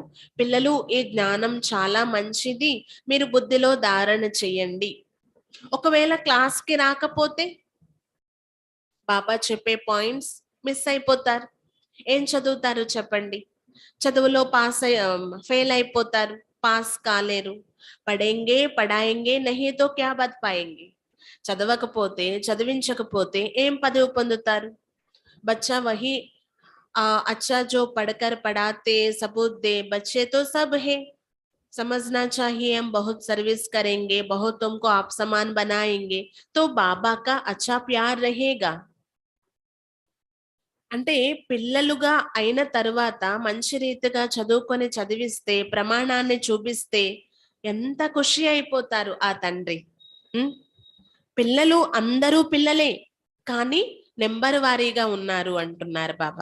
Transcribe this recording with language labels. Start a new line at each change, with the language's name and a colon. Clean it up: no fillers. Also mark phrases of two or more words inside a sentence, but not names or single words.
Telugu: పిల్లలు, ఈ జ్ఞానం చాలా మంచిది, మీరు బుద్ధిలో ధారణ చేయండి. ఒకవేళ క్లాస్ కి రాకపోతే బాబా చెప్పే
English: points miss
Telugu: అయిపోతారు. ఏం చదువుతారు చెప్పండి? చదువులో ఫెయిల్ అయిపోతారు, పాస్ కాలేరు.
Hindi: पढ़ेंगे पढ़ाएंगे नहीं तो क्या पद पाएंगे.
Telugu: చదవకపోతే, చదివించకపోతే ఏం పదవి పొందుతారు?
Hindi: बच्चा वही अच्छा जो पढ़कर पढ़ाते सबूत दे, बच्चे तो सब है। समझना चाहिए हम बहुत सर्विस करेंगे, बहुत तुमको आप समान बनाएंगे तो बाबा का अच्छा प्यार रहेगा.
Telugu: అంటే పిల్లలుగా అయిన తర్వాత మంచి రీతిగా చదువుకొని చదివిస్తే, ప్రమాణాన్ని చూపిస్తే ఎంత ఖుషి అయిపోతారు ఆ తండ్రి. పిల్లలు అందరూ పిల్లలే, కానీ నెంబర్ వారీగా ఉన్నారు అంటున్నారు బాబా.